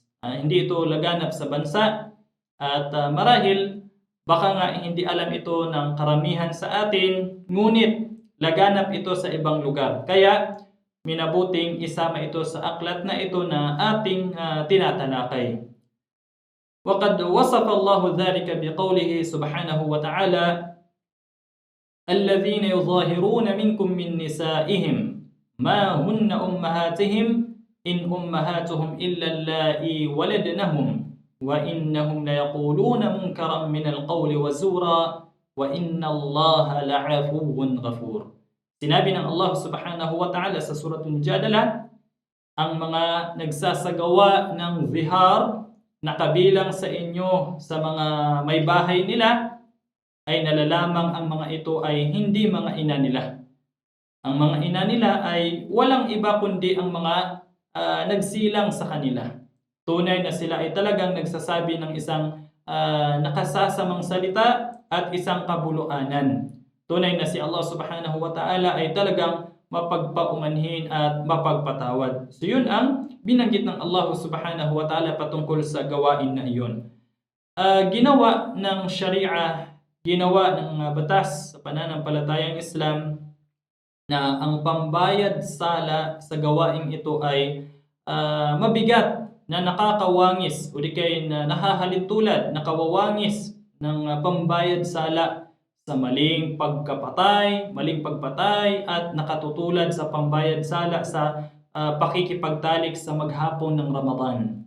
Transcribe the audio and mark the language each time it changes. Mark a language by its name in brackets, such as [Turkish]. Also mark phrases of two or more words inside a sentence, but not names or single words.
[Filipino] Hindi ito laganap sa bansa, at marahil baka nga hindi alam ito ng karamihan sa atin, ngunit laganap ito sa ibang lugar. Kaya minabuting isama ito sa aklat na ito na ating tinatalakay. [Arabic] وقد وصف الله ذلك بقوله سبحانه وتعالى الذين يظاهرون منكم من نسائهم ما هن أمهاتهم إن أمهاتهم إلا اللائي ولدنهم وإنهم ليقولون منكرا من القول وزورا وإن الله لعفو غفور. [Filipino] Sinabi ng Allah [Arabic] سبحانه وتعالى [Filipino] sa suratul Mujadalah, ang mga nagsasagawa ng zihar na kabilang sa inyo sa mga may bahay nila ay nalalamang ang mga ito ay hindi mga ina nila. Ang mga ina nila ay walang iba kundi ang mga nagsilang sa kanila. Tunay na sila ay talagang nagsasabi ng isang nakasasamang salita at isang kabuluanan. Tunay na si Allah [Arabic] سبحانه وتعالى [Filipino] ay talagang mapagpaumanhin at mapagpatawad. So yun ang binanggit ng Allah [Arabic] سبحانه وتعالى [Filipino] patungkol sa gawain na iyon. Ginawa ng Sharia, ginawa ng batas sa pananampalatayang Islam na ang pambayad sala sa gawaing ito ay mabigat, na nakakawangis o di kaya na nahahalintulad, nakawawangis ng pambayad sala sa maling pagpatay at nakatutulad sa pambayad sala sa pakikipagtalik sa maghapon ng Ramadan.